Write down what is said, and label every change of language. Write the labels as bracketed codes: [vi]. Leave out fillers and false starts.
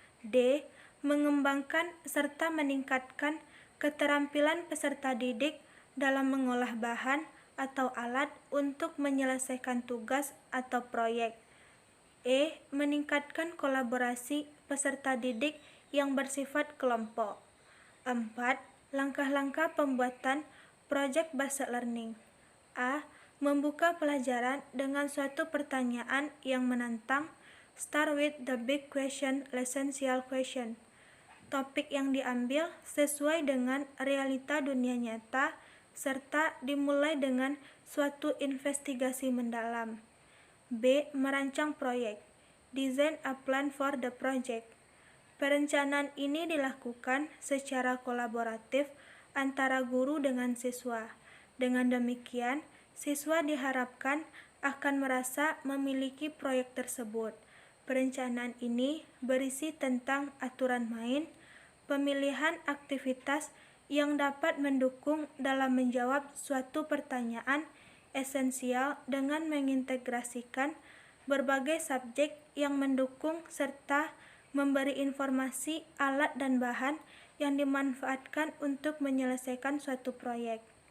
[id] D. Mengembangkan serta meningkatkan keterampilan peserta didik dalam mengolah bahan atau alat untuk menyelesaikan tugas atau proyek. E. Meningkatkan kolaborasi peserta didik yang bersifat kelompok. 4. Langkah-langkah pembuatan Project Based Learning. A. Membuka pelajaran dengan suatu pertanyaan yang menantang. [en] Start with the big question, essential question. [id] Topik yang diambil sesuai dengan realita dunia nyata serta dimulai dengan suatu investigasi mendalam. B. Merancang proyek. [en] Design a plan for the project. [id] Perencanaan ini dilakukan secara kolaboratif antara guru dengan siswa. Dengan demikian, siswa diharapkan akan merasa memiliki proyek tersebut. Perencanaan ini berisi tentang aturan main, pemilihan aktivitas yang dapat mendukung dalam menjawab suatu pertanyaan esensial dengan mengintegrasikan berbagai subjek yang mendukung serta memberi informasi, alat, dan bahan yang dimanfaatkan untuk menyelesaikan suatu proyek.